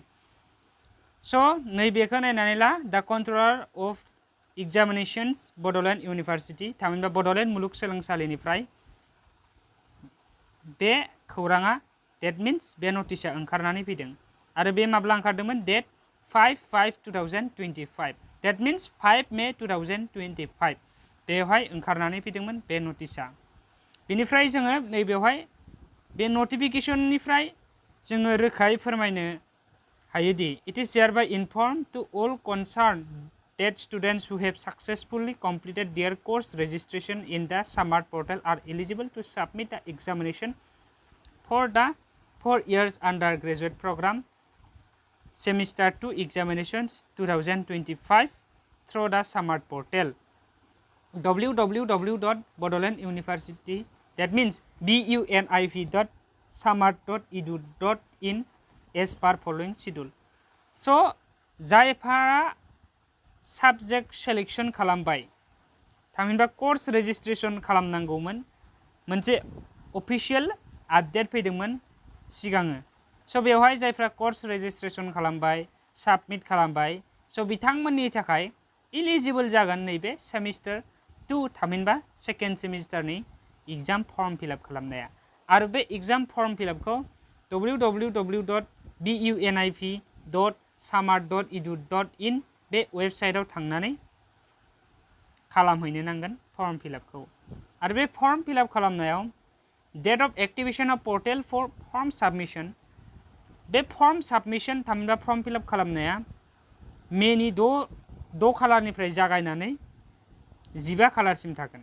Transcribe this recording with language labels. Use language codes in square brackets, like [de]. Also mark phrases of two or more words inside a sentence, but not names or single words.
[brx] स' नैबेखौ नायनानै ला दा [en] Controller of Examinations [brx] बड'लेण्ड इउनिभारसिटि थामहिनबा बड'लेण्ड मुलुगसोलोंसालिनिफ्राय बे खौराङा [en] date means [brx] बे नटिसा ओंखारनानै फैदों आरो बे माब्ला ओंखारदोंमोन डेट 5/5/2025 [en] date means [brx] 5 मे 2025 बेवहाय ओंखारनानै फैदोंमोन बे नटिसा। बेनिफ्राय जोङो नैबेवहाय बे नटिफिकेशननिफ्राय जोङो रोखायै फोरमायनो हायोदि [en] it is hereby inform to all concern that students who have successfully completed their course registration in the SAMART portal are eligible to submit the examination for the 4 years undergraduate program semester 2 examinations 2025 through the SAMART portal www.bodolanduniversity that means bunif.samart.edu.in as per following schedule. [brx] So जायफोरा [en] subject selection [brx] खालामबाय थामहिनबा [en] course registration [brx] खालामनांगौमोन मोनसे [en] official update [brx] फैदोंमोन सिगाङो। स' बेवहाय जायफ्रा [en] course registration [brx] खालामबाय साबमिट खालामबाय स' बिथांमोननि थाखाय इलिजिबल जागोन नैबे सेमिस्टार 2 थामहिनबा सेकेन्ड सेमिस्टारनि [en] exam form fill-up [brx] खालामनाया आरो बे [en] exam form fill-up [brx] www.bunif.samart.edu.in बे वेबसाइटआव थांनानै खालामहैनो नांगोन [en] form fill-up [brx] आरो बे [en] form fill-up [brx] खालामनायाव [en] date of activation of portal for form submission [brx] बे [en] form submission [brx] थामहिनबा [en] form fill-up [brx] खालामनाया मेनि 6 खालारनिफ्राय जागायनानै 15 खालारसिम थागोन।